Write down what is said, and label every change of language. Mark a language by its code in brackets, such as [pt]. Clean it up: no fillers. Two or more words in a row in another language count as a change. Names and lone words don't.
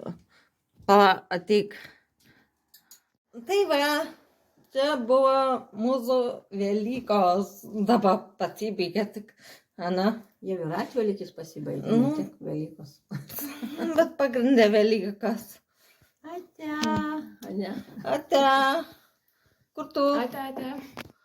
[lt] Ateik. Tai va, čia buvo mūsų Velykos. Dabar pasibaigė tik. Ana. Jau ir atvelykis pasibaigė, Nu. ne tik Velykos. Bet pagrindė Velykas. Ate. Ane. Ate. Kur tu? Ate, ate.